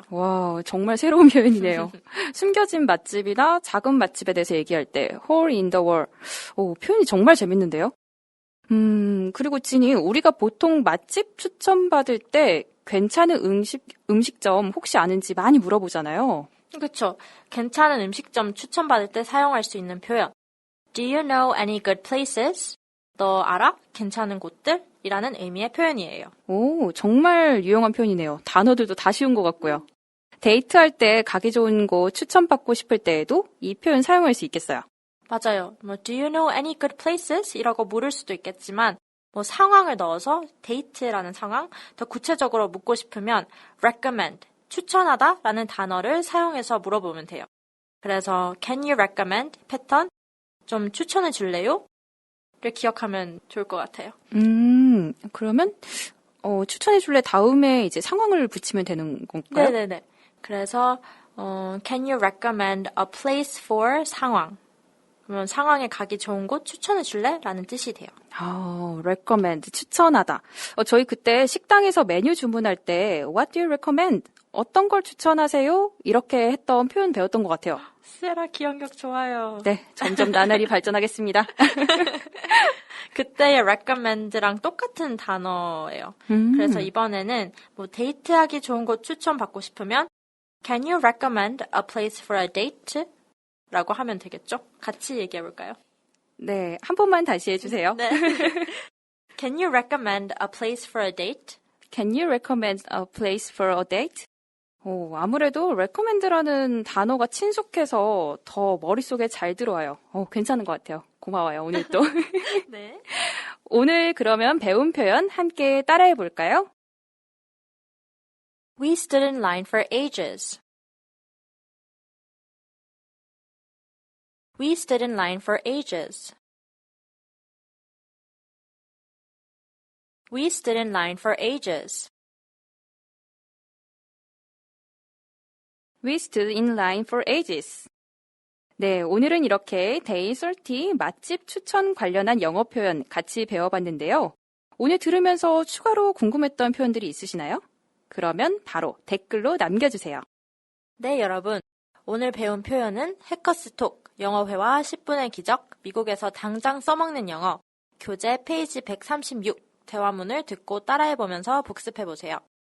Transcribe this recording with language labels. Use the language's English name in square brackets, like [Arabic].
[Korean] 와, 정말 새로운 표현이네요. 숨겨진 맛집이나 작은 맛집에 대해서 얘기할 때 [English] hole in the wall. [Korean] 표현이 정말 재밌는데요. 그리고 진이 우리가 보통 맛집 추천받을 때 괜찮은 음식점 혹시 아는지 많이 물어보잖아요. 그렇죠. 괜찮은 음식점 추천받을 때 사용할 수 있는 표현. [English] Do you know any good places? [Korean] 너 알아? 괜찮은 곳들? 이라는 의미의 표현이에요. 오, 정말 유용한 표현이네요. 단어들도 다 쉬운 것 같고요. 데이트할 때 가기 좋은 곳 추천받고 싶을 때에도 이 표현 사용할 수 있겠어요. 맞아요. [English] 뭐 Do you know any good places? [Korean] 이라고 물을 수도 있겠지만 뭐 상황을 넣어서 데이트라는 상황 더 구체적으로 묻고 싶으면 recommend, 추천하다 라는 단어를 사용해서 물어보면 돼요. 그래서 [English] can you recommend [Korean] 패턴 좀 추천해 줄래요? 를 기억하면 좋을 것 같아요. 그러면 추천해 줄래 다음에 이제 상황을 붙이면 되는 건가요? 네네네. [English] 그래서 can you recommend a place for [Korean] 상황? 그러면 상황에 가기 좋은 곳 추천해 줄래? 라는 뜻이 돼요. recommend, 추천하다. 저희 그때 식당에서 메뉴 주문할 때 [English] what do you recommend? [Korean] 어떤 걸 추천하세요? 이렇게 했던 표현 배웠던 것 같아요. 세라 기억력 좋아요. 네, 점점 나날이 발전하겠습니다. 그때의 recommend랑 똑같은 단어예요. 그래서 이번에는 뭐 데이트하기 좋은 곳 추천받고 싶으면 [English] Can you recommend a place for a date? [Korean] 라고 하면 되겠죠? 같이 얘기해 볼까요? 네, 한 번만 다시 해주세요. 네. [English] Can you recommend a place for a date? Can you recommend a place for a date? [Korean] 아무래도 recommend라는 단어가 친숙해서 더 머릿속에 잘 들어와요. 괜찮은 것 같아요. 고마워요, 오늘 또. 네. 오늘 그러면 배운 표현 함께 따라해 볼까요? [English] We stood in line for ages. We stood in line for ages. We stood in line for ages. We stood in line for ages. [Korean] 네, 오늘은 이렇게 Day 30 맛집 추천 관련한 영어 표현 같이 배워봤는데요. 오늘 들으면서 추가로 궁금했던 표현들이 있으시나요? 그러면 바로 댓글로 남겨주세요. 네, 여러분. 오늘 배운 표현은 해커스톡, 영어회화 10분의 기적, 미국에서 당장 써먹는 영어, 교재 페이지 136, 대화문을 듣고 따라해보면서 복습해보세요.